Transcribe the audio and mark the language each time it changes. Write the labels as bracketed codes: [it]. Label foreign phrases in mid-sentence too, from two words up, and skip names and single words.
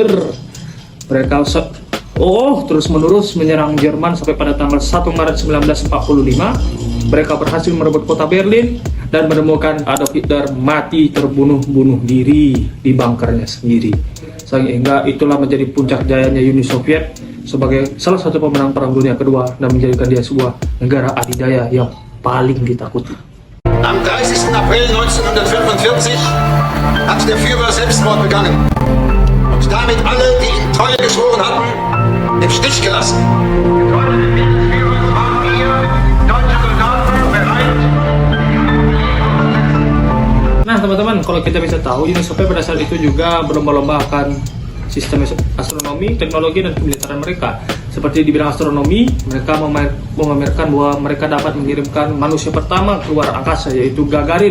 [id] Mereka terus-menerus menyerang Jerman sampai pada tanggal 1 Maret 1945 mereka berhasil merebut kota Berlin dan menemukan Adolf Hitler mati bunuh diri di bunkernya sendiri. Sehingga itulah menjadi puncak jayanya Uni Soviet sebagai salah satu pemenang Perang Dunia Kedua dan menjadikan dia sebuah negara adidaya yang paling ditakuti. [de] Am 30. April 1945 hat der Führer Selbstmord begangen und damit alle, die ihm Treue geschworen hatten, im Stich gelassen. [id] Nah teman-teman, kalau kita bisa tahu, Uni Soviet pada saat itu juga berlomba-lomba akan sistem astronomi, teknologi, dan kemiliteran mereka. Seperti di bidang astronomi, mereka memamerkan bahwa mereka dapat mengirimkan manusia pertama keluar angkasa, yaitu Gagarin.